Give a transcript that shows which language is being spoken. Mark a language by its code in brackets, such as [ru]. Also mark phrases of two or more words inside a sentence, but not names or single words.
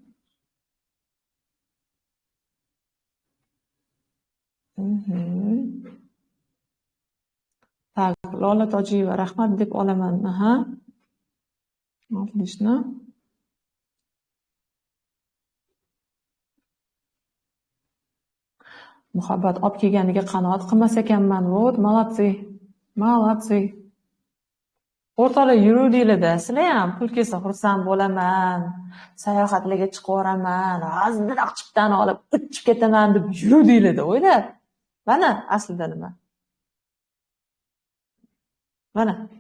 [uz] Tak, Lola Tojiyeva, rahmat deb olaman. Aha. Otlishni. Muhabbat olib kelganiga qanoat qilmas ekanman. [ru] Вот, молодцы. Молодцы. [uz] O'rtoqlar yuruvdinglar-da. Sizlar ham pul kelsa xursand bo'laman, sayohatlarga chiqib yuboraman, g'azdiroq chiptani olib uchib ketaman deb yuruvdinglar-da, o'ylar. Mana aslida nima? Mana.